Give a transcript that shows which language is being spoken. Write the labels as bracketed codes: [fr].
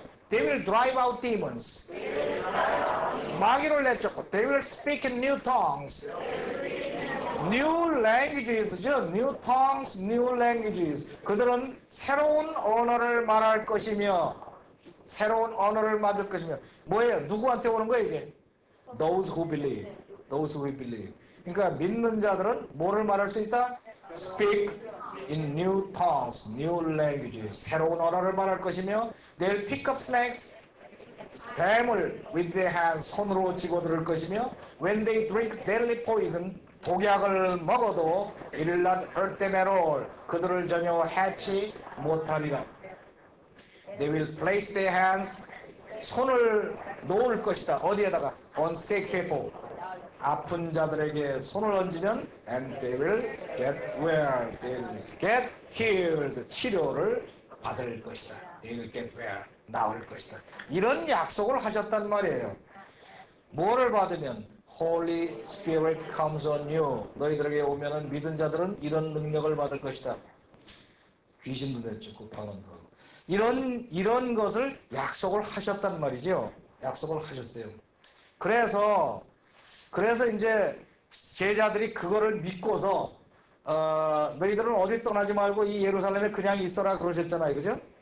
[en] They will drive out demons. [ko] 마귀를 내쫓고. [en] They will speak in new tongues. New languages죠. New tongues, new languages. [ko] 그들은 새로운 언어를 말할 것이며 새로운 언어를 만들 것이며 뭐예요? 누구한테 오는 거예요 이게? [en] Those who believe. Those who believe. [ko] 그러니까 믿는 자들은 뭐를 말할 수 있다? [en] Speak in new tongues, new languages. [ko] 새로운 언어를 말할 것이며 [en] they'll pick up snakes. [ko] 뱀을 [en] with their hands, [ko] 손으로 쥐고 들을 것이며 [en] when they drink deadly poison, [ko] 독약을 먹어도 [en] it will not hurt them at all. [ko] 그들을 전혀 해치 못하리라. [en] They will place their hands, [ko] 손을 놓을 것이다. 어디에다가? [en] On sick people. [ko] 아픈 자들에게 손을 얹으면 [en] and they will get well. They will get healed. [ko] 치료를 받을 것이다. [en] They will get well. [ko] 나을 것이다. 이런 약속을 하셨단 말이에요. 뭐를 받으면? [en] Holy Spirit comes on you. [ko] 너희들에게 오면은 믿은 자들은 이런 능력을 받을 것이다. 귀신도 내쫓고 방언도 하고. 이런 것을 약속을 하셨단 말이죠. 약속을 하셨어요. 그래서 이제 제자들이 그거를 믿고서 너희들은 어디 떠나지 말고 이 예루살렘에 그냥 있어라 그러셨잖아요. 그죠?